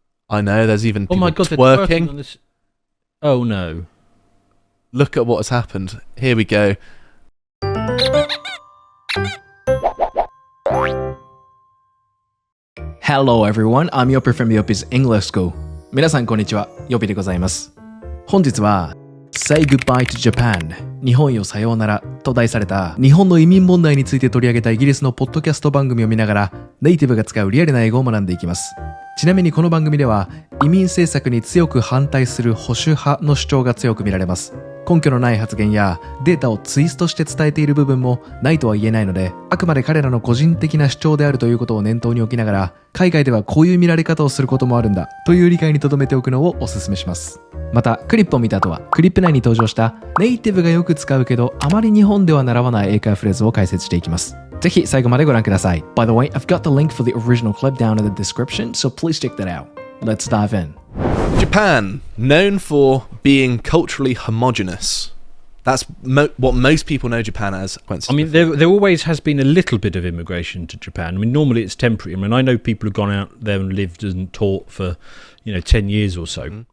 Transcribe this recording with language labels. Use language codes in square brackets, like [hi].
[en] I know, there's even people oh my God, twerking. They're twerking on this. Oh no. Look at what has happened. Here we go. Hello everyone, I'm Yopi from Yopis English School. [ja] 皆さんこんにちは、Yopi でございます。本日は Say Goodbye to Japan 日本よさようならと題された日本の移民問題について取り上げたイギリスのポッドキャスト番組を見ながらネイティブが使うリアルな英語を学んでいきます。ちなみにこの番組では移民政策に強く反対する保守派の主張が強く見られます。根拠のない発言やデータをツイストして伝えている部分もないとは言えないので、あくまで彼らの個人的な主張であるということを念頭に置きながら、海外ではこういう見られ方をすることもあるんだという理解に留めておくのをお勧めします。またクリップを見た後はクリップ内に登場したネイティブがよく使うけどあまり日本では習わない英会話フレーズを解説していきます。ぜひ最後までご覧ください。 [en] By the way, I've got the link for the original clip down in the description, so please check that out. Let's dive in. Japan, known for being culturally homogenous. That's what most people know Japan as. I mean, there always has been a little bit of immigration to Japan. I mean, normally it's temporary. I mean, I know people who've gone out there and lived and taught for, 10 years or so. Mm.